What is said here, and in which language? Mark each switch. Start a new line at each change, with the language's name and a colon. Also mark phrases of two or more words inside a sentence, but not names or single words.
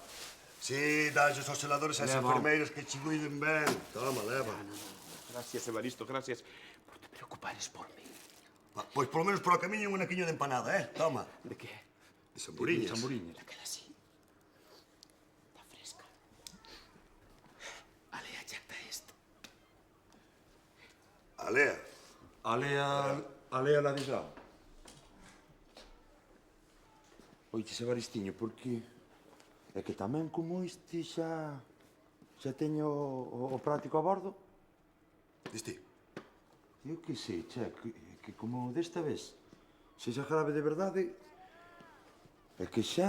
Galician: Si, dalles aos seladores e as enfermeiras que che cuiden ben. Toma, leva. Gracias, Evaristo, gracias por te preocupares por mí. Pois polo menos por o camiño un anaquiño de empanada, eh? Toma. De que? De samburiñas. Daquela así. Está fresca. Alea, chata esto. Alea. Alea, Ladislao. Oiches, Evaristiño, porque é que tamén como este xa teño o práctico a bordo. Disti? Eu que sei, che, que como desta vez sexa grave de verdade, é que xa...